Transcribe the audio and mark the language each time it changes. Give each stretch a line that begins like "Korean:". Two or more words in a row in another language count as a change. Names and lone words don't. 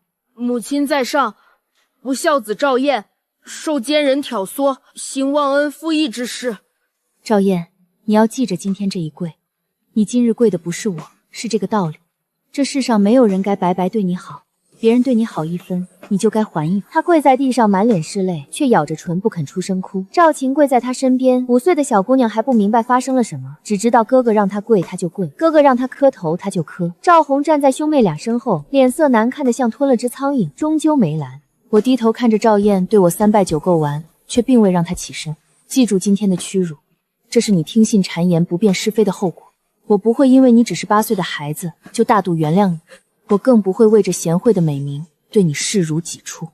Chinese: 母親在上，不孝子趙燕受奸人挑唆，行忘恩負義之事。趙燕，你要記着今天這一跪，你今日跪的不是我，是這個道理。這世上沒有人該白白對你好，別人對你好1分，你就該還 1分。他跪在地上，滿臉是淚，卻咬着唇不肯出聲哭。趙琴跪在他身邊，5歲的小姑娘還不明白發生了什麼，只知道哥哥讓她跪她就跪，哥哥讓她磕頭她就磕。趙紅站在兄妹倆身後，臉色難看得像吞了只蒼蠅，終究沒攔。我低頭看着趙燕對我3拜9叩完，卻並未讓她起身。記住今天的屈辱，這是你聽信讒言不辨是非的後果。我不會因為你只是8歲的孩子就大度原諒你，我更不會為着賢惠的美名對你視如己出。